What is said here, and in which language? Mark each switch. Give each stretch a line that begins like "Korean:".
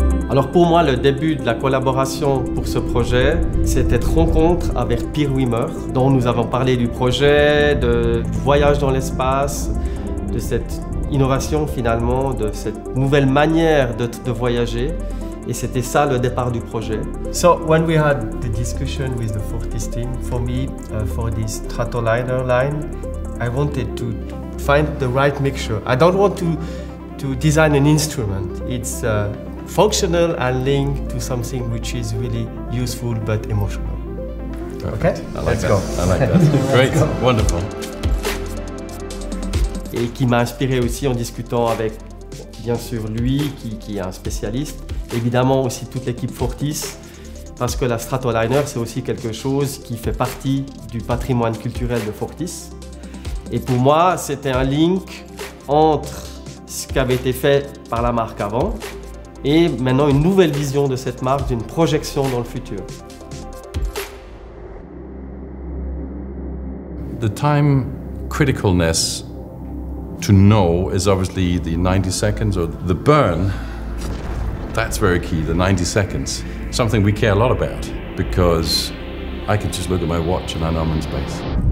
French: Alors pour moi, le début de la collaboration pour ce projet, c'est cette rencontre avec Pierre Wimmer, dont nous avons parlé du projet, du voyage dans l'espace, de cette innovation finalement, de cette nouvelle manière de voyager. Et c'était ça le départ du projet.
English: So when we had the discussion with the Fortis team, for me, for this Stratoliner line, I wanted to find the right mixture. I don't want to design an instrument. It's functional and linked to something which is really useful but emotional. Okay? Let's go. I like that. Great, wonderful.
French: Et qui m'a inspiré aussi en discutant avec, bien sûr, lui, qui est un spécialiste, évidemment aussi toute l'équipe Fortis, parce que la Stratoliner, c'est aussi quelque chose qui fait partie du patrimoine culturel de Fortis. Et pour moi, c'était un link entre ce qui avait été fait par la marque avant et maintenant une nouvelle vision de cette marque, d'une projection dans le futur.
English: The time criticalness to know is obviously the 90 seconds, or the burn. That's very key, the 90 seconds. Something we care a lot about, because I can just look at my watch and I know I'm in space.